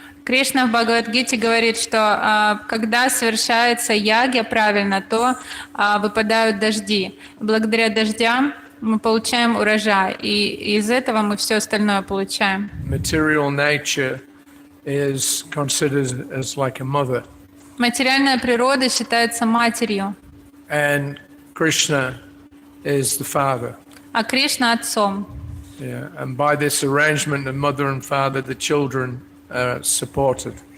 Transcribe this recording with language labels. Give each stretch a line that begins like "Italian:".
Russian: Кришна в Бхагавад-гите говорит, что когда совершается ягья правильно, то выпадают дожди. Благодаря дождям мы получаем урожай, и из этого мы все остальное получаем.
English: Material nature is considered as like a mother.
Russian: Материальная природа считается матерью,
English: And Krishna is the father.
Russian: а Кришна отцом.
English: Yeah, and by this arrangement of mother and father, the children are supported.